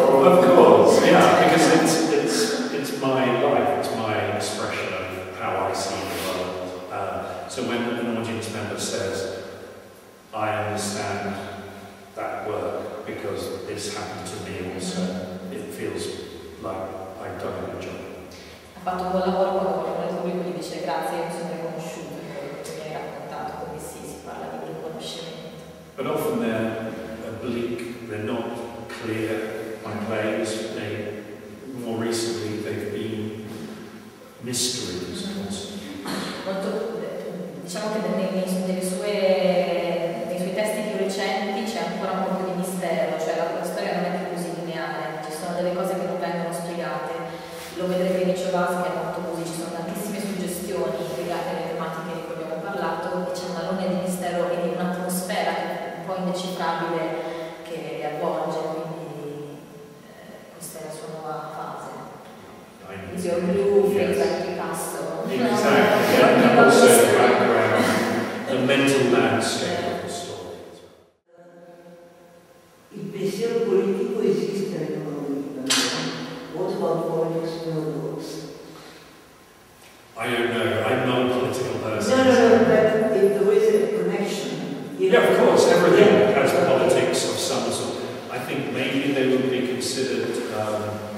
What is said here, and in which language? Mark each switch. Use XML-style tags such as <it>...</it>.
<en>of course, yeah, because it's my life, it's my expression of how I see the world. So when an audience member says, "I understand that work because this happened to me also," it feels like I've done a good job.</en> <it>Ha fatto un buon lavoro quando il pubblico gli dice grazie, io mi sono riconosciuto in quello che mi hai raccontato, quindi sì, si parla di riconoscimento.</it> <en>But often they're oblique, they're not clear on plays. More recently, they've been mysteries.</en> <it>Molto, diciamo che nei suoi testi più recenti c'è ancora un po' più di mistero, cioè la storia non è più così lineare, ci sono delle cose che non vengono spiegate. Lo vedrete in Nicciovaschi è molto così, ci sono tantissime suggestioni legate alle tematiche di cui abbiamo parlato e c'è un alone di mistero e di un'atmosfera un po' indecifrabile che le avvolge, quindi questa è la sua nuova fase.</it> <en>Is your blue feels like Picasso. Exactly, and also the background, the mental landscape of the story.</en> <it>Il pensiero politico esiste nel mondo di Picasso.</it> <en>What about politics in your books? I don't know, I'm not a political person. No, but if there is a connection. Yeah, of course, everything has politics of some sort. I think maybe they would be considered, I don't know.</en>